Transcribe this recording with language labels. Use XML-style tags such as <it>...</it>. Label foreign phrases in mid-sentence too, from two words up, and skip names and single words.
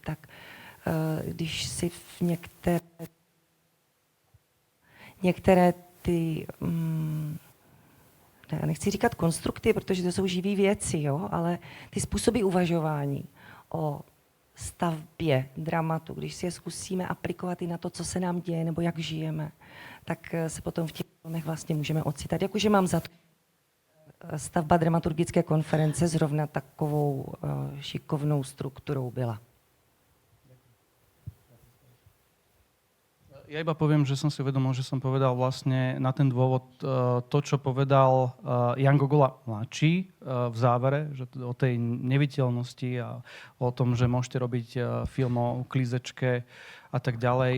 <cs>Tak když si v některé ty, já nechci říkat konstrukty, protože to jsou živý věci, jo, ale ty způsoby uvažování o stavbě dramatu, když si je zkusíme aplikovat i na to, co se nám děje, nebo jak žijeme, tak se potom v těch filmech vlastně můžeme ocitat. Jakože mám za to, stavba dramaturgické konference zrovna takovou šikovnou strukturou byla.</cs> <sk>Ja iba poviem, že som si uvedomil, že som povedal vlastne na ten dôvod to, čo povedal Jan Gogola mladší v závere, že o tej neviditeľnosti a o tom, že môžete robiť film o klízečke a tak ďalej.</sk>